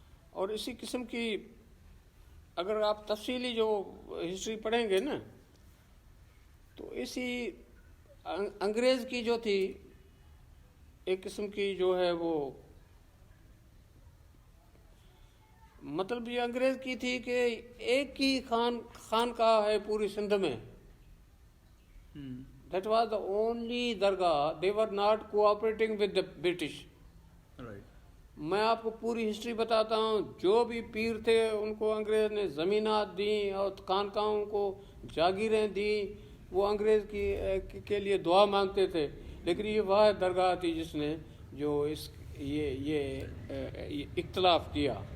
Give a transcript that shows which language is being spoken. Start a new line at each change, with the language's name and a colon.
Urdu: اور اسی قسم کی اگر آپ تفصیلی جو ہسٹری پڑھیں گے نا, تو اسی انگریز کی جو تھی ایک قسم کی جو ہے وہ مطلب یہ انگریز کی تھی کہ ایک ہی خانقاہ ہے پوری سندھ میں.
English: That was the only dargah. They were not cooperating with the British.
Urdu: میں آپ کو پوری ہسٹری بتاتا ہوں. جو بھی پیر تھے ان کو انگریز نے زمینات دیں اور خانقاہوں کو جاگیریں دیں, وہ انگریز کے لیے دعا مانگتے تھے. لیکن یہ واحد درگاہ تھی جس نے جو یہ اختلاف کیا.